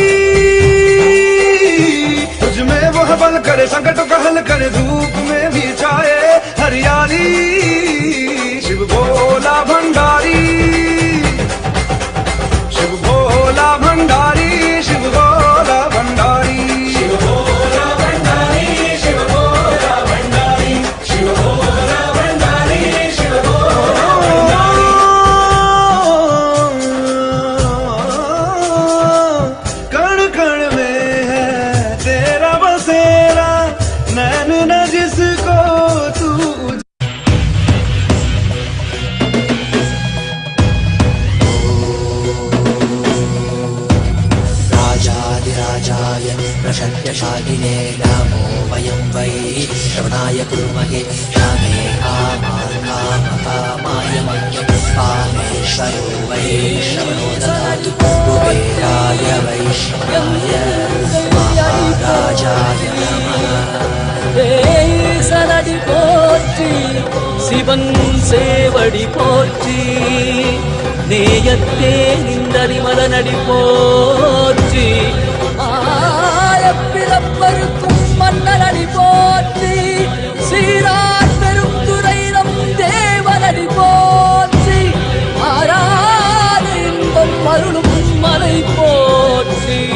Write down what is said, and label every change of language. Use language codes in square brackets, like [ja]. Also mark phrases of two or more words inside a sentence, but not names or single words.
[hi] तुझ में वह बल करे, संकट कहल करे, धूप में भी छाए हरियाली शिव भोला भंडारी, शिव भोला भंडारी, शिव भोला भंडारी, शिव भोला भंडारी, शिव भोला भंडारी, शिव भोला भंडारी, शिव भोला भंडारी। कण कण में है तेरा बसेरा, नैन न जिसको तू [sa] राजाधिराजाय प्रशत्यशालिने नमो वयं वै श्रवणाय कुर्महे कामे कामाय मह्यं कामेश्वरो वै श्रवणो ददातु कुबेराय वैष्णवाय महाराजाय नमः। [ta] சனடி போற்றி சிவன் சேவடி போற்றி நேயத்தே நின்றறிமலனடி போற்றி ஆயப்பிறப்பருக்கும் மன்னனடி போற்றி சீரார் பெரும் துறை நம் தேவனடி போற்றி ஆராத இன்பம் அருளும் மலை போற்றி